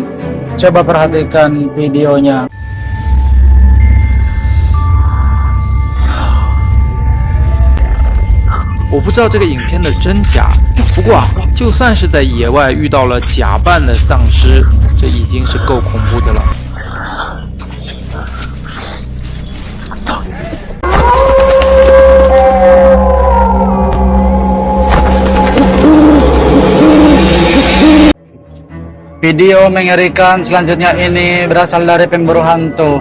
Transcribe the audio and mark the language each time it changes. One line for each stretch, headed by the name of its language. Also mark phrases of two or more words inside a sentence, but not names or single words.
Indonesian: Coba perhatikan videonya.
Chinese: 我不知道这个影片的真假，不过就算是在野外遇到了假扮的丧尸，这已经是够恐怖的了。
Indonesian: Video mengerikan selanjutnya ini berasal dari pemburu hantu.